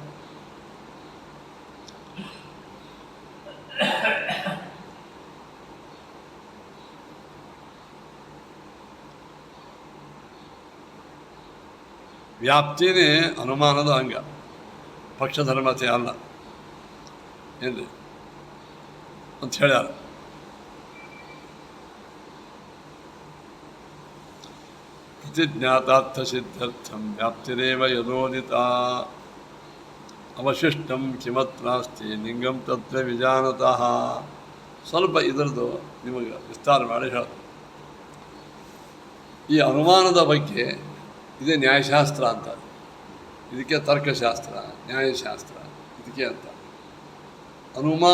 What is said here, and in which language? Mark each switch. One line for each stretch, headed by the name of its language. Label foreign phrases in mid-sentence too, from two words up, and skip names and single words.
Kannada: ವ್ಯಾಪ್ತಿನೇ ಅನುಮಾನದ ಅಂಗ, ಪಕ್ಷಧರ್ಮತೆ ಅಲ್ಲ ಏನು ಅಂತ ಹೇಳ್ಯಾರ.
Sanskrit: ಪ್ರತಿಜ್ಞಾತಾರ್ಥ ಸಿದ್ಧಾರ್ಥಂ ವ್ಯಾಪ್ತಿರೇವ ಯದೋದಿತ ಅವಶಿಷ್ಟಂ ಕಿಮತ್ ನಾಸ್ತಿ ಲಿಂಗಂ ತತ್ರ ವಿಜಾನತಃ.
Kannada: ಸ್ವಲ್ಪ ಇದರದ್ದು ನಿಮಗೆ ವಿಸ್ತಾರ ಮಾಡಿ ಹೇಳ್ತಾರೆ. ಈ ಅನುಮಾನದ ಬಗ್ಗೆ ಇದೇ ನ್ಯಾಯಶಾಸ್ತ್ರ ಅಂತ. ಇದಕ್ಕೆ ತರ್ಕಶಾಸ್ತ್ರ, ನ್ಯಾಯಶಾಸ್ತ್ರ ಇದಕ್ಕೆ ಅಂತ.